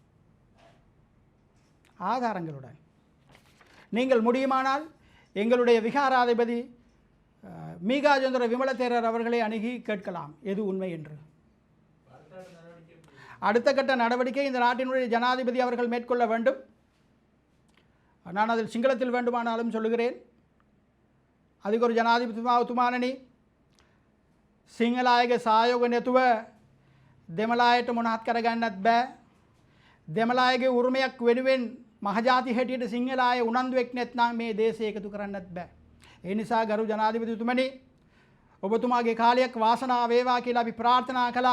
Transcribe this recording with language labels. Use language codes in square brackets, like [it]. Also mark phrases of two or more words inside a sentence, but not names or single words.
[ta] ஆதாரங்களுடன் நீங்கள் முடியுமானால் எங்களுடைய விகாராதிபதி மீகாஜேந்திர விமலதேரர் அவர்களை அணுகி கேட்கலாம் எது உண்மை என்று. அடுத்த கட்ட நடவடிக்கை இந்த நாட்டினுடைய ஜனாதிபதி அவர்கள் மேற்கொள்ள வேண்டும். நான் அதில் சிங்களத்தில் வேண்டுமானாலும் சொல்லுகிறேன். அதுக்கு ஒரு ஜனாதிபதி [si] තුමාණනි සිංහලායගේ සහයෝගය නැතුව දෙමළායට මොනවත් කරගන්නත් බෑ. දෙමළායගේ උරුමයක් වෙනුවෙන් මහජාති හැටියට සිංහලාය උනන්දුවෙක් නැත්නම් මේ දේශය එකතු කරන්නත් බෑ. ඒ නිසා ගරු ජනාධිපතිතුමනි, ඔබතුමාගේ කාලයක් වාසනාව වේවා කියලා අපි ප්‍රාර්ථනා කළා.